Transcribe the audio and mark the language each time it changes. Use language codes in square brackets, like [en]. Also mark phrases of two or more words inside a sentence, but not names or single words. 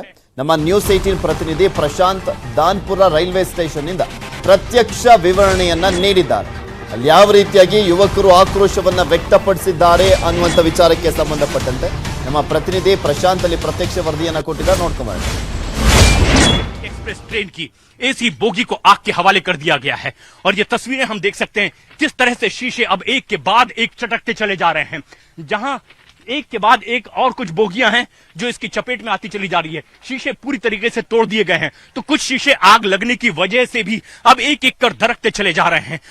[kn] ನಮ್ಮ ನ್ಯೂಸ್ 18 ಪ್ರತಿನಿಧಿ ಪ್ರಶಾಂತ್ ದಾನ್ಪುರ ರೈಲ್ವೆ ಸ್ಟೇಷನ್ ಇಂದ ಪ್ರತ್ಯಕ್ಷ ವಿವರಣೆಯನ್ನ ನೀಡಿದ್ದಾರೆ. ಅಲ್ಲಿ ಯಾವ ರೀತಿಯಾಗಿ ಯುವಕರು ಆಕ್ರೋಶವನ್ನ ವ್ಯಕ್ತಪಡಿಸಿದ್ದಾರೆ ಅನ್ನುವಂಥ ವಿಚಾರಕ್ಕೆ ಸಂಬಂಧಪಟ್ಟಂತೆ ನಮ್ಮ ಪ್ರತಿನಿಧಿ ಪ್ರಶಾಂತ್ ಅಲ್ಲಿ ಪ್ರತ್ಯಕ್ಷ ವರದಿಯನ್ನ ಕೊಟ್ಟಿದ್ದಾರೆ. ನೋಡ್ಕೊಂಡು [en] express train [hi] की एसी बोगी को आग के हवाले कर दिया गया है और ये तस्वीरें हम देख सकते हैं किस तरह से शीशे अब एक के बाद एक चटकते चले जा रहे हैं। जहां एक के बाद एक और कुछ बोगियां हैं जो इसकी चपेट में आती चली जा रही है। शीशे पूरी तरीके से तोड़ दिए गए हैं तो कुछ शीशे आग लगने की वजह से भी अब एक एक कर दरकते चले जा रहे हैं।